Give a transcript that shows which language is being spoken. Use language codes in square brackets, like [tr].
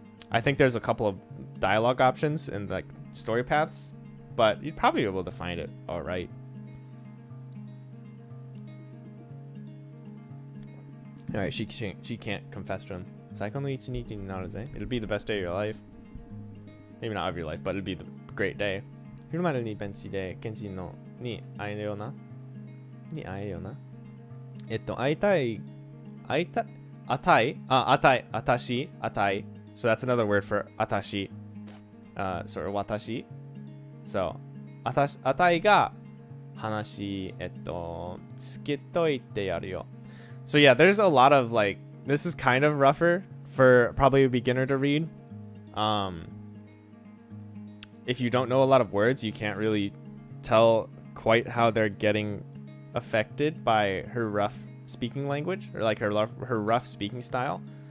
[en] I think there's a couple of dialogue options and like story paths, but you'd probably be able to find it all right. All right, she can't confess to him. It'll be the best day of your life. Maybe not of your life, but it'll be the great day. [ja] 昼までにベンチでケンジのに会えるよな。会いたい、あたい、私、あたい. [en] So that's another word for 私. So 私. [ja] So あたいが話、つけといてやるよ. [en] So yeah, there's a lot of like, this is kind of rougher for probably a beginner to read. If you don't know a lot of words, you can't really tell quite how they're getting affected by her rough speaking language, or like her rough speaking style.